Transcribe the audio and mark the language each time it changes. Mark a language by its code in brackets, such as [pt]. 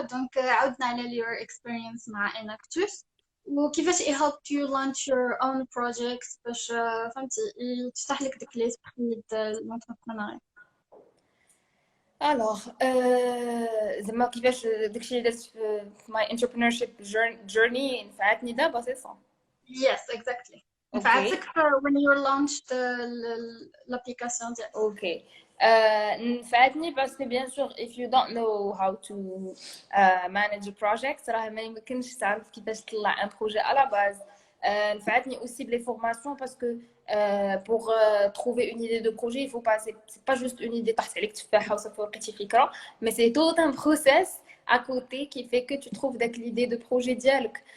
[ar] دونك عاودنا على [en] your experience [ar] مع اناكتوس وكيفاش [en] it helped you launch your own projects [ar] باش فهمتي تفتح لك ديك ليسبري ديال l'entrepreneuriat. Alors, زعما كيفاش داكشي اللي درت في [en] my entrepreneurship journey [ar] نفعتني دابا سي صح. [en] Yes, exactly. Okay [ar] نفعتك [en] when you launched [ar] l'application ديالك. اوكي نفعتني باسكو بيان سور [en] if you don't know how to manage a project [ar] راه ما يمكنش تعرف كيفاش تطلع ان بروجي على باز. [fr] نفعتني aussi بلي فورماسيون باسكو pour trouver une idée de projet il faut pas c'est pas juste une idée [ar] طاحت عليك تفاحه وصافي لقيتي فكره [fr] mais c'est tout un process à côté qui fait que tu trouves داك l'idée de projet ديالك.